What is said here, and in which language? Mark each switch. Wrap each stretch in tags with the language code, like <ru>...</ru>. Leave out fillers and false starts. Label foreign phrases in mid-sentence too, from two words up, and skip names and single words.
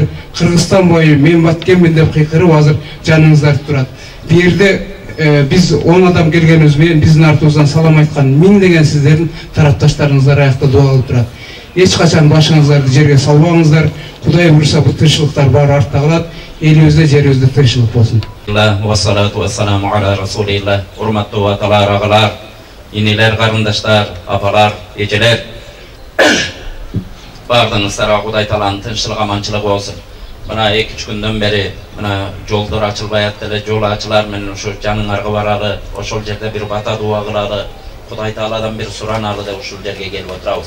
<ky>Кыргызстан бою мен баткенмин деп кыйкырып азыр жаныңыздар турат. Бу жерде биз 10 адам келгенибиз менен биздин артыбыздан салам айткан миңдеген сиздердин тарапташтарыңыздар аякта дуа кылып турат. Эч качан башыңыздарды жерге салбаңыздар. Кудай буйруса бул тынччылыктар баары артта калат. Элибизде, жерибизде тынччылык болсун.</ky> <ar>والصلاة والسلام على رسول الله.</ar> <ky>Урматтуу аталар, агалар, инелер, карындаштар, апалар, эжелер. Бардыңыздарга Кудай Тааланын тынччылыгы, аманчылыгы болсун. Мына 2-3 күндөн бери мына жолдор ачылбай атты эле, жол ачылар менен ошо жаныңарга баралы, ошол жерде бир бата дуа кылалы, Кудай Тааладан бир сураналы деп ушул жерге келип отурабыз.</ky>